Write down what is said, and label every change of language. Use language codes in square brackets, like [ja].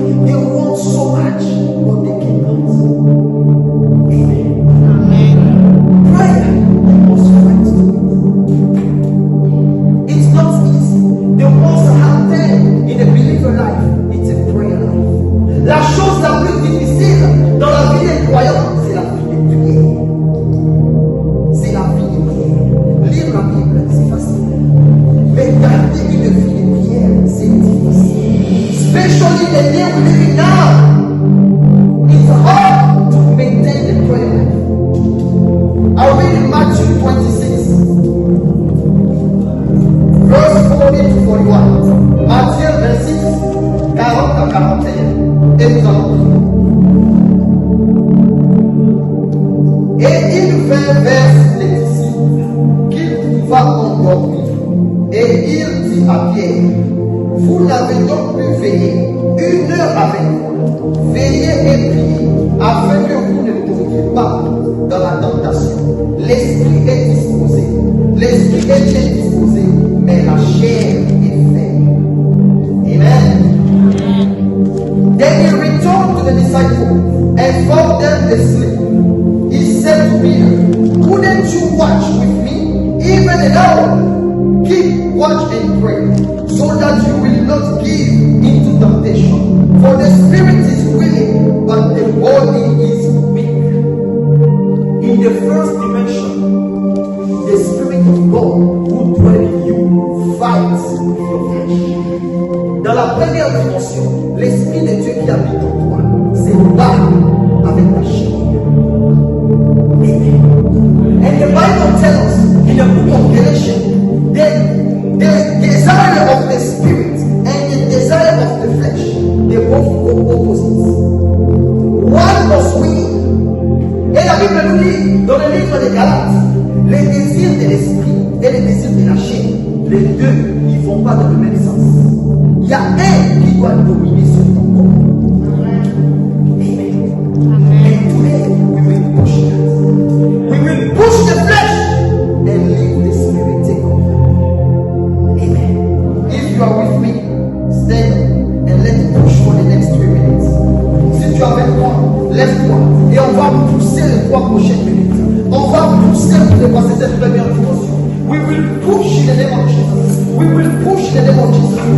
[en] They want so much, but they cannot. Amen. Prayer, you must fight to it. It's not easy. The most hard thing in a believer life, it's a prayer life. [fr] La chose la plus difficile dans la vie des croyants, c'est la vie de prière. C'est la vie de prière. Lire la Bible, c'est facile. Mais garder une vie de prière, c'est difficile. [en] Especially the day we live in now. It's hard to maintain the prayer life. I'll read in Matthew 26, verse 40 to 41. [fr] Matthieu 26, 40 à 41. Et nous allons prier. Et il vint vers les disciples qu'il trouva endormis. Et il dit à Pierre, vous n'avez donc plus veillé 1 heure avec vous. Veillez et priez, afin que vous ne tombiez pas dans la tentation. L'esprit est disposé, l'esprit est bien disposé, mais la chair est faible. Amen. [en] Then he returned to the disciples and found them asleep. He said to Peter, couldn't you watch with me even an hour? Keep watch and pray, so that you will not give into temptation. For the spirit is willing, but the body is weak. In the first dimension, the spirit of God who dwell in you fights with your flesh. [fr] Dans la première dimension, l'esprit de Dieu qui habite en toi se bat avec ta chair. Amen. [en] And the Bible tells us in the book of Galatians that the desire of the spirit and the desire of the flesh, they both go opposites. One must win. [fr] Et la Bible nous dit dans le livre des Galates Les désirs de l'esprit et les désirs de la chair, les deux, ils ne vont pas dans le même sens. Il y a un qui doit dominer sur ton corps. Amen. [en] And today, we will push that. We will push the flesh and leave the spirit take over. Amen. If you are with me, stand and let's push for the next 3 minutes. [fr] Si tu es avec moi, lève-toi et on va pousser les 3 prochaines minutes. On va pousser pour dépasser cette première dimension. [en] We will push in the name of Jesus. We will push in the name of Jesus.